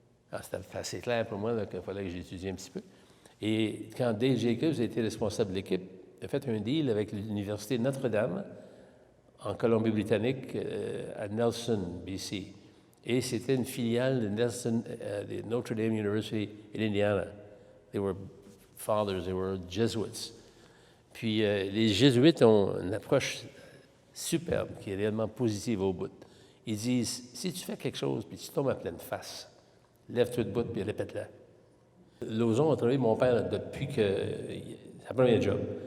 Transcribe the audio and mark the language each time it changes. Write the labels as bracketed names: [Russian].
[French] Alors, c'était assez clair pour moi qu'il fallait que j'étudie un petit peu. Et quand Dale Jacobs a été responsable de l'équipe, il a fait un deal avec l'Université Notre-Dame en Colombie-Britannique, à Nelson, BC. Et c'était une filiale de Notre Dame [English] University in Indiana. They were fathers, they were Jesuits. [French] Puis les Jésuites ont une approche superbe, qui est réellement positive au bout. Ils disent, si tu fais quelque chose, puis tu tombes à pleine face, lève-toi de bout, puis répète-la. Lauson a travaillé mon père depuis que... sa première job.